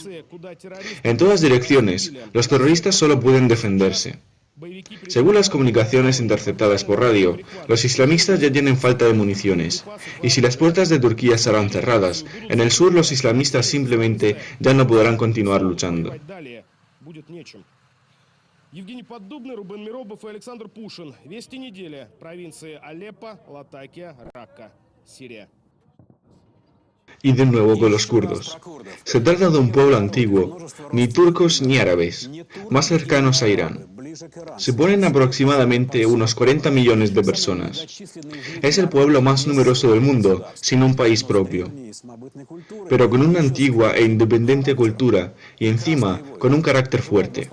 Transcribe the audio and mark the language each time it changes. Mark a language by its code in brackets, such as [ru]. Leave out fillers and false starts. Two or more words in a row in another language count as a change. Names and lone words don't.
[es] En todas direcciones, los terroristas solo pueden defenderse. Según las comunicaciones interceptadas por radio, los islamistas ya tienen falta de municiones, y si las puertas de Turquía serán cerradas, en el sur los islamistas simplemente ya no podrán continuar luchando. [ru] Евгений Поддубный, Рубен Миробов и Александр Пушин. Вести недели. Провинции Алеппо, Латакия, Ракка, Сирия. [es] Y de nuevo con los kurdos. Se trata de un pueblo antiguo, ni turcos ni árabes, más cercanos a Irán. Se ponen aproximadamente unos 40 millones de personas. Es el pueblo más numeroso del mundo, sin un país propio, pero con una antigua e independiente cultura y encima con un carácter fuerte.